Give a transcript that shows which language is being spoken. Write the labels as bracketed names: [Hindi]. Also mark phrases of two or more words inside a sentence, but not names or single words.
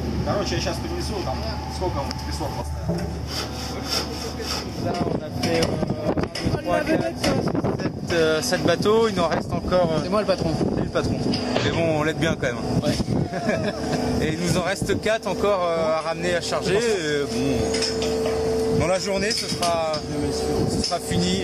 [Russian] Короче, я сейчас принесу, там, сколько он песок поставил. [French] Là, on a fait 7 bateaux, il nous en reste encore... C'est moi le patron. C'est le patron. Mais bon, on l'aide bien quand même. Ouais. Et il nous en reste 4 encore à ramener, à charger. Bon, dans la journée, ce sera fini.